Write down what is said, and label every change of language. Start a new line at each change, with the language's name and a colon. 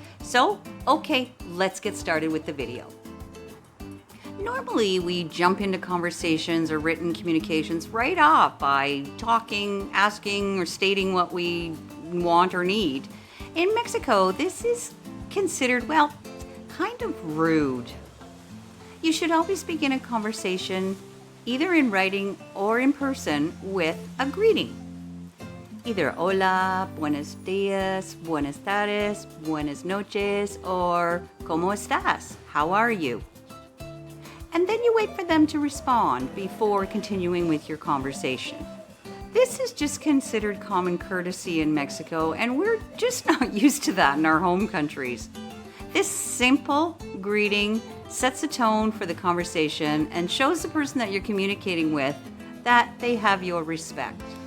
English: So, okay, let's get started with the video. Normally, we jump into conversations or written communications right off by talking, asking, or stating what we want or need. In Mexico, this is considered, well, kind of rude. You should always begin a conversation, either in writing or in person, with a greeting.
Spanish: Either hola, buenos dias, buenas tardes, buenas noches, or ¿cómo estás?
English: How are you? And then you wait for them to respond before continuing with your conversation. This is just considered common courtesy in Mexico, and we're just not used to that in our home countries. This simple greeting sets a tone for the conversation and shows the person that you're communicating with that they have your respect.